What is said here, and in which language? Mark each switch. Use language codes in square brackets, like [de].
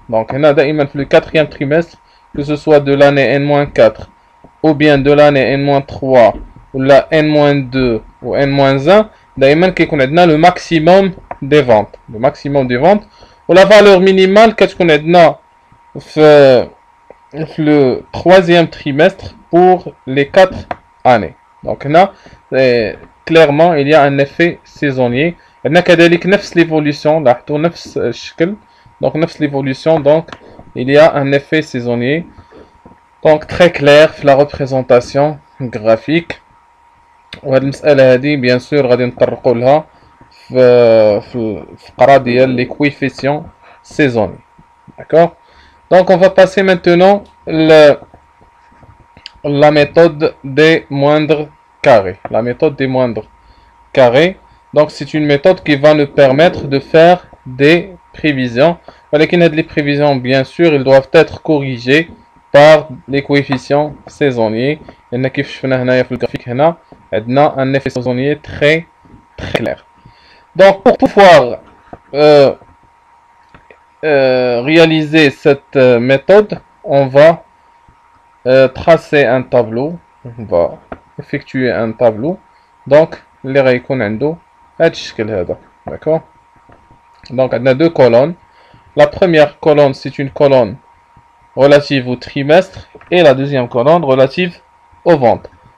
[fr] Donc [ar] هنا دائما في [fr] le 4e trimestre, que ce soit de l'année N-4 ou bien de l'année N-3 ou la N-2 ou N-1, [ar] دائما كيكون عندنا [fr] le maximum des ventes. Le maximum des ventes ou la valeur minimale [ar] كتكون عندنا في [fr] le 3e trimestre pour les 4 années. Donc là, clairement, il y a un effet saisonnier. [ar] كذلك نفس l'évolution, نفس الشكل. [fr] Donc نفس l'évolution, donc il y a un effet saisonnier. Donc très clair في la représentation graphique. [ar] وهذه المسألة هذه [fr] bien sûr [ar] غادي نطرقوا لها في الفقرة ديال [fr] les coefficients saisonniers. D'accord? Donc on va passer maintenant la méthode des moindres carrés. La méthode des moindres carrés. Donc c'est une méthode qui va nous permettre de faire des prévisions. Les prévisions, bien sûr, ils doivent être corrigées par les coefficients saisonniers. Il y a le graphique, un effet saisonnier très clair. Donc pour pouvoir réaliser cette méthode, on va tracer un tableau. On va effectuer un tableau. [ar] Donc, اللي غيكون عنده هذا الشكل هذا. [fr] D'accord? Donc, on a deux colonnes. La première colonne, c'est une colonne relative au trimestre et la deuxième colonne relative aux ventes.